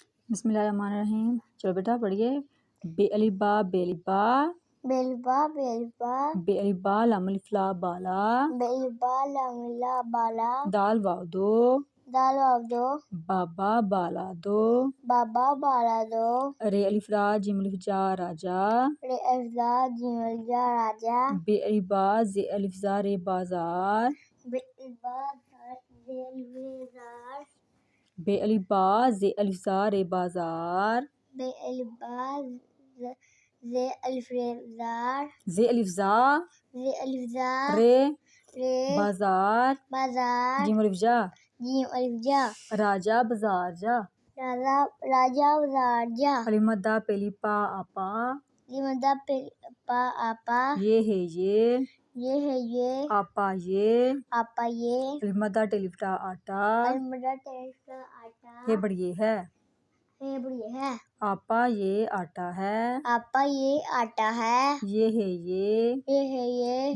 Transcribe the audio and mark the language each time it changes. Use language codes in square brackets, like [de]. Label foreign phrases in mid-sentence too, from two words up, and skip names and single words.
[ar] بسم اللہ الرحمن الرحیم. [ur] چلو بیٹا پڑھیے. بے الف با بے الف با بیلبا بیلبا بے الف با لام الف لا بالا بیلبا لاملا بالا دال واو دو دال دو بابا بالا دو بابا بالا دو رے الف را جیم الف جا راجا رے افزا جمل جا راجا بے الف با زے الف زا رے بازار بیلبا زیلوزار بے الف با زے الف زا رے بازار بیلبا زے الفزار زے الف زا زے الفزا رے رے بازار بازار جیم الف جا جیم الفجا راجا بازار جا راجا راجا بازار جا الف مدہ پہلی پا آپا لیمدا پا آپا یہ ہے یہ ہے یہ آپا یہ آپا یہ الف مدہ ٹیلفٹا آٹا المدا ٹیسٹا آٹا ہے بڑی ہے ہے بڑی ہے آپا یہ آٹا ہے آپا یہ آٹا ہے یہ ہے یہ